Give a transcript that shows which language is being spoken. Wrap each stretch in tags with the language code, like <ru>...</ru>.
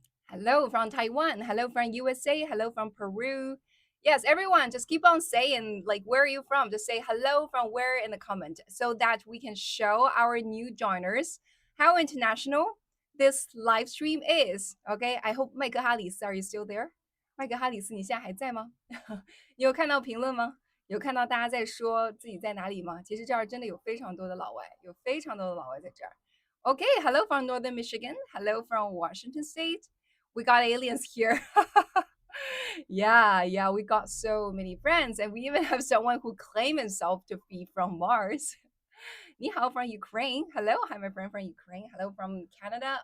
<en>Hello from Taiwan. Hello from USA. Hello from Peru. Yes, everyone, just keep on saying like where are you from? Just say hello from where in the comment so that we can show our new joiners how international this live stream is. Okay, I hope 麦克哈里斯 are you still there?</en> <zh>麦克哈里斯，你现在还在吗？你有看到评论吗？有看到大家在说自己在哪里吗？其实这儿真的有非常多的老外，有非常多的老外在这儿。</zh> <en>Okay, hello from Northern Michigan. Hello from Washington State. We got aliens here. Yeah, we got so many friends, and we even have someone who claimed himself to be from Mars. Ni hao from Ukraine. Hello, hi, my friend from Ukraine. Hello from Canada.</en>